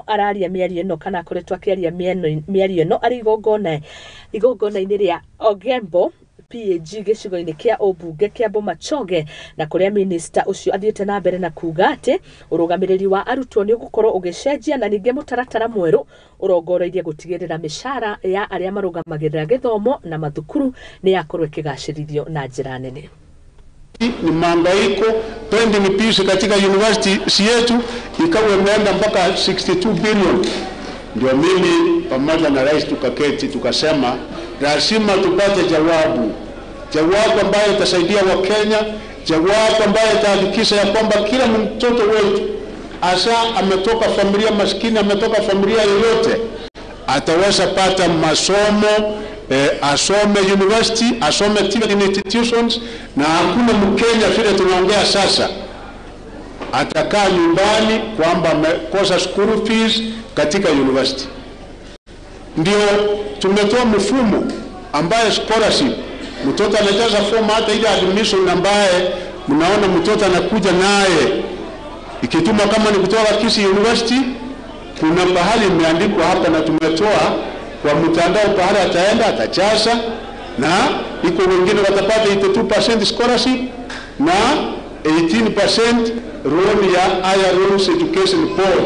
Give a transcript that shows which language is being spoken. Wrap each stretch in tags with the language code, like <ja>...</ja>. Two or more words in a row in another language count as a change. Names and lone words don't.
<ki>Araria miario ino kana akoretwo akiaria miario ino ari igongona-ini ria Ogembo PAG gicigo-ini kia obunge kia Bomachoge na kuria minister ucio athiete na mbere na kuga ati urugamiriri wa arutwo ni ugukorwo ugicenjia na ninge mutaratara mweru urongoroirie gutigirira mishara ya aria marugamagirira githomo na mathukuru ni yakorwo ikigacirithio na njira nene.</ki> <sw>Ni mangaiko</sw> <en>pending fees</en> <sw>katika university yetu ikawa imeenda mpaka 62 billion. Ndio mimi pamoja na rais tukaketi tukasema lazima tupate jawabu ambayo itasaidia Wakenya, jawabu ambayo itahakikisha ya kwamba kila mtoto wetu asa ametoka familia maskini, ametoka familia yoyote ataweza pata masomo, asome university, asome</sw> <en>teaching institutions,</en> <sw>na hakuna Mkenya vile tunaongea sasa atakaa nyumbani kwamba amekosa</sw> <en>school fees</en> <sw>katika university. Ndio tumetoa mfumo ambaye scholarship mtoto anajaza form hata ile admission ambaye mnaona mtoto anakuja naye ikituma kama ni kutoka Kisii University kuna bahali imeandikwa hapa na tumetoa kwa mtandao pahali ataenda atajaza na iko wengine watapata 82% scholarship na 18% role ya Higher Rules Education Board.</sw>